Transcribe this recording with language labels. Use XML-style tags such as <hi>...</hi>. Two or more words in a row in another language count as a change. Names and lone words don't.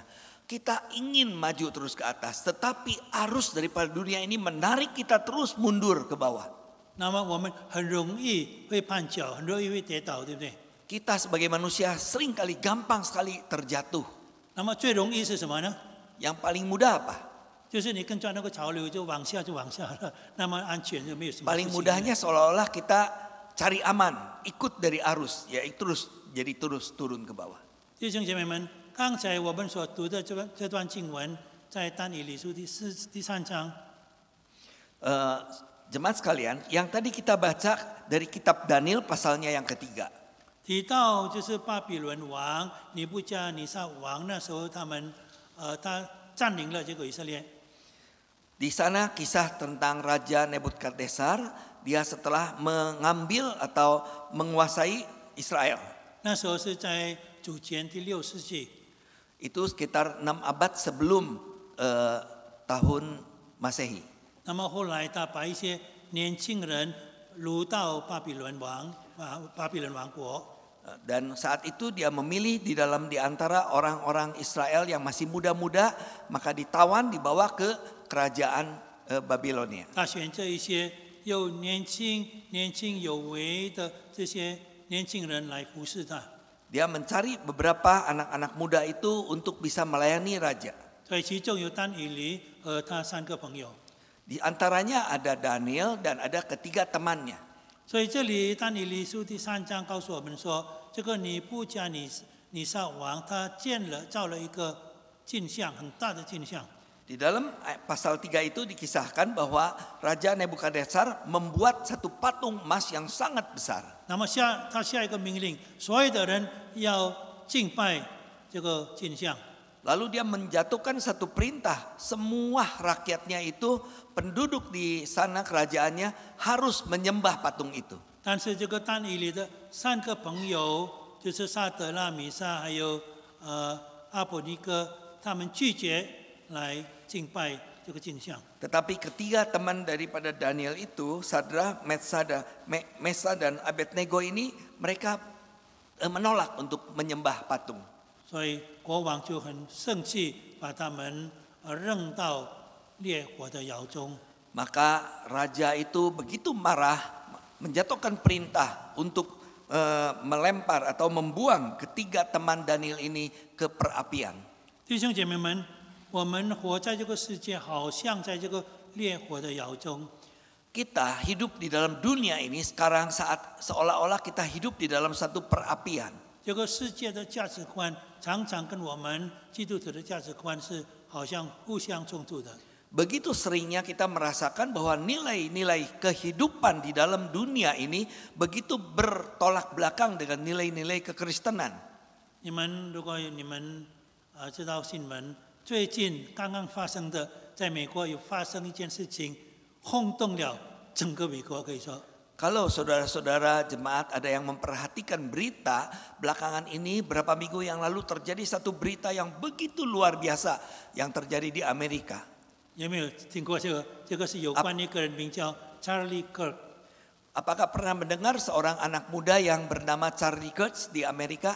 <id>Kita ingin maju terus ke atas, tetapi arus daripada dunia ini menarik kita terus mundur ke bawah.</id> <zh>那么我们很容易会绊脚，很容易会跌倒，对不对？</zh> <id>Kita sebagai manusia seringkali gampang sekali terjatuh.</id> <zh>那么最容易是什么呢？</zh> <id>Yang paling mudah apa?</id> <zh>就是你跟着那个潮流就往下了，那么安全就没有什么事情。</zh> <id>Paling mudahnya seolah-olah kita cari aman, ikut dari arus, ya terus turun ke bawah.</id> <zh>弟兄姐妹们，刚才我们所读的这段经文，在但以理书第3章。</zh> <id>Jemaat sekalian, yang tadi kita baca dari kitab Daniel pasalnya yang ketiga.</id> <zh>提到就是巴比伦王尼布加尼撒王，那时候他占领了这个以色列。</zh> <id>Di sana kisah tentang Raja Nebukadnezar, dia setelah mengambil atau menguasai Israel.</id> <zh>那时候是在主前第6世纪，</zh> <id>Itu sekitar 6 abad sebelum tahun Masehi.</id> <zh>那么后来他把一些年轻人掳到巴比伦王国。</zh> <id>Dan saat itu dia memilih di antara orang-orang Israel yang masih muda-muda, maka ditawan dibawa ke kerajaan Babilonia.</id> <zh>他选这一些又年轻有为的这些年轻人来服侍他。</zh> <id>Dia mencari beberapa anak-anak muda itu untuk bisa melayani raja.</id> <zh>所以其中有但以理和他3个朋友。</zh> <id>Di antaranya ada Daniel dan ada ketiga temannya.</id> <zh>所以这里但以理书第3章告诉我们说，这个尼布加尼撒王他造了一个镜像，很大的镜像。</zh> <id>Di dalam pasal 3 itu dikisahkan bahwa Raja Nebukadnezar membuat satu patung emas yang sangat besar.</id> <zh>那么他下一个命令，所有的人要敬拜这个镜像。</zh> <id>Lalu dia menjatuhkan satu perintah, semua rakyatnya itu penduduk di sana kerajaannya harus menyembah patung itu.</id> <zh>但是这个但以理的3个朋友，就是撒德拉、米沙还有阿伯尼哥，他们拒绝来敬拜这个镜像。</zh> <id>Tetapi ketiga teman daripada Daniel itu, Sadra, Mesa dan Abednego ini, mereka menolak untuk menyembah patung.</id> <zh>所以国王就很生气，把他们扔到烈火的窑中。</zh> <id>Maka raja itu begitu marah, menjatuhkan perintah untuk melempar atau membuang ketiga teman Daniel ini ke perapian.</id> <zh>弟兄姐妹们，我们活在这个世界，好像在这个烈火的窑中。</zh> <id>Kita hidup di dalam dunia ini sekarang seolah-olah kita hidup di dalam satu perapian.</id> <zh>这个世界的价值观常常跟我们基督徒的价值观是好像互相冲突的。</zh> <id>Begitu seringnya kita merasakan bahwa nilai-nilai kehidupan di dalam dunia ini begitu bertolak belakang dengan nilai-nilai kekristenan.</id> <zh>你们如果你们知道新闻，最近刚刚发生的，在美国有发生一件事情，轰动了整个美国，可以说。</zh> <id>Kalau saudara-saudara jemaat ada yang memperhatikan berita belakangan ini, berapa minggu yang lalu terjadi satu berita yang begitu luar biasa yang terjadi di Amerika.</id> <zh>有没有听过这个？这个是有关一个人名叫 Charlie Kirk。</zh> <id>Apakah pernah mendengar seorang anak muda yang bernama Charlie Kirk di Amerika?</id>